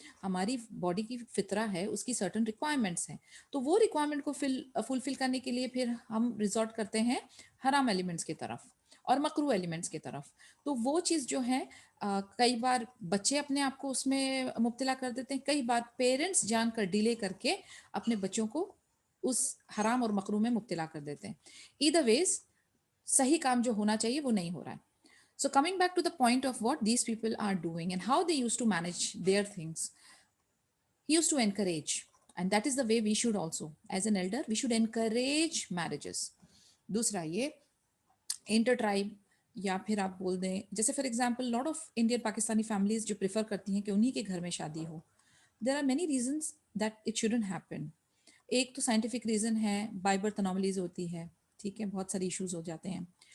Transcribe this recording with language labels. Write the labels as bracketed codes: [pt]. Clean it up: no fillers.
[hi] हमारी बॉडी की फितरा है, उसकी सर्टन रिक्वायरमेंट्स हैं, तो वो रिक्वायरमेंट को फुलफिल करने के लिए फिर हम रिजॉर्ट करते हैं हराम एलिमेंट्स की तरफ और मकरू एलिमेंट्स की तरफ। तो वो चीज़ जो है कई बार बच्चे अपने आप को उसमें मुब्तला कर देते हैं, कई बार पेरेंट्स जानकर डिले करके अपने बच्चों को उस हराम और मकरू में मुब्तला कर देते हैं। [en] either ways [hi] सही काम जो होना चाहिए वो नहीं हो रहा है। [en] So coming back to the point of what these people are doing and how they used to manage their things, he used to encourage, and that is the way we should also, as an elder we should encourage marriages. [hi] दूसरा ये inter tribe, या फिर आप बोल दें जैसे for example lot of Indian Pakistani families जो prefer करती हैं कि उन्हीं के घर में शादी हो। [en] There are many reasons that it shouldn't happen. [hi] एक तो साइंटिफिक रीज़न है, बाय बर्थ अनोमलीज होती है, ठीक है, बहुत सारे इश्यूज हो जाते हैं।